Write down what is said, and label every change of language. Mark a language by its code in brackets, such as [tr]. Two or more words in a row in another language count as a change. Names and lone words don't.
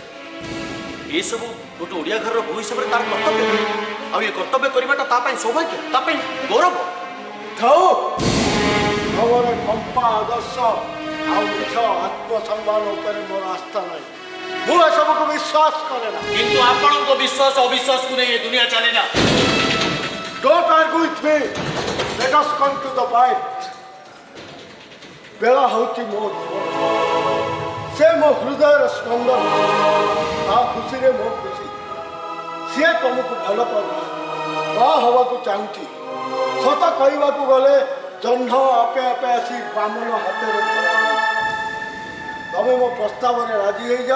[or] ଏସବୁ ଗୋଟେ ଓଡ଼ିଆ ଘରର ବୋହୂ ହିସାବରେ ତାର କର୍ତ୍ତବ୍ୟ, ଆଉ ଏ କର୍ତ୍ତବ୍ୟ କରିବାଟା ତା ପାଇଁ ସୌଭାଗ୍ୟ, ତା ପାଇଁ ଗୌରବ। ଥାଉ, ତମର କମ୍ପା ଆଦର୍ଶ ଆଉ ମିଛ ଆତ୍ମସମ୍ମାନ ଉପରେ ମୋର ଆସ୍ଥା ନାହିଁ। ମୁଁ ଏସବୁକୁ ବିଶ୍ୱାସ କରେ ନା। କିନ୍ତୁ ଆପଣଙ୍କ ବିଶ୍ୱାସ ଅବିଶ୍ୱାସକୁ ନେଇ ଏ ଦୁନିଆ ଚାଲେ ନା। [en] Don't argue with me. Let us come to the point. [or] ବେଳା ହେଉଛି ମୋ ସେ ମୋ ହୃଦୟର ସ୍ପନ୍ଦନ। ତା ଖୁସିରେ ମୋ ଖୁସି। ସିଏ ତମକୁ ଭଲ ପାଉଛି, ବାହା ହେବାକୁ ଚାହୁଁଛି। ସତ କହିବାକୁ ଗଲେ ଜହ୍ନ ଆପେ ଆପେ ଆସି ବାମନ ହାତରେ ତମେ ମୋ ପ୍ରସ୍ତାବରେ ରାଜି ହେଇଯାଅ।